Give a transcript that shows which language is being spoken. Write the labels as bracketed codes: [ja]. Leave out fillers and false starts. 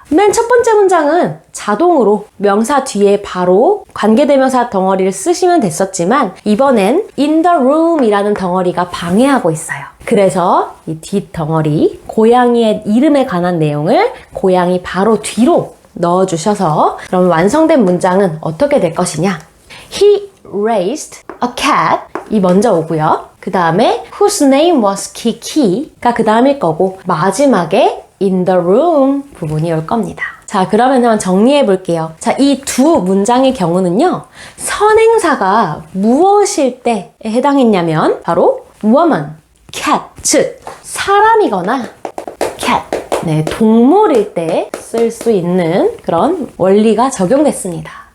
[ko] 맨 첫 번째 문장은 자동으로 명사 뒤에 바로 관계대명사 덩어리를 쓰시면 됐었지만 이번엔 [en] in the room [ko] 이라는 덩어리가 방해하고 있어요. 그래서 이 뒷덩어리, 고양이의 이름에 관한 내용을 고양이 바로 뒤로 넣어주셔서 그럼 완성된 문장은 어떻게 될 것이냐? [en] He raised a cat 이 먼저 오고요. [ko] 그 다음에 [en] whose name was Kiki [ko] 가 그 다음일 거고 마지막에 [en] in the room [ko] 부분이 올 겁니다. 자, 그러면 한번 정리해 볼게요. 자, 이 두 문장의 경우는요, 선행사가 무엇일 때에 해당했냐면 바로 woman, cat, 즉 사람이거나 cat, 동물일 때 쓸 수 있는 그런 원리가 적용됐습니다.